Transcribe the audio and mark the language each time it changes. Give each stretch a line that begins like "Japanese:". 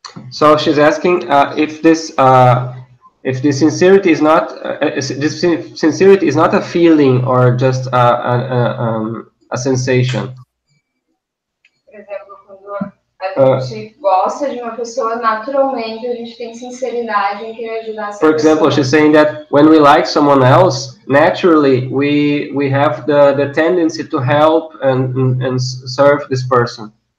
English: So she's asking if this sincerity is not sincerity is not a feeling or just a sensation.
Portuguese: Por exemplo, quando a gente gosta de uma pessoa, naturalmente a gente tem sinceridade em querer ajudar essa pessoa.
English: For example, she's saying that when we like someone else, naturally we have the tendency to help and serve this person.